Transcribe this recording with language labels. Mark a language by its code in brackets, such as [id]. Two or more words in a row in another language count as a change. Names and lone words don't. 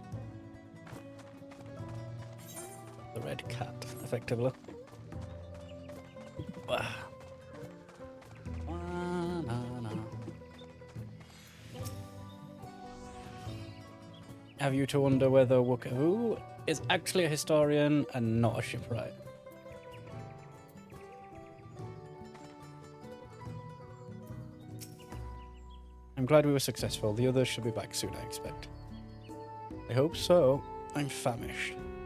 [en] The red cat, effectively. Wow. Have you to wonder whether o-wim-o-weh is actually a historian and not a shipwright? I'm glad we were successful. The others should be back soon, I expect. I hope so. I'm famished.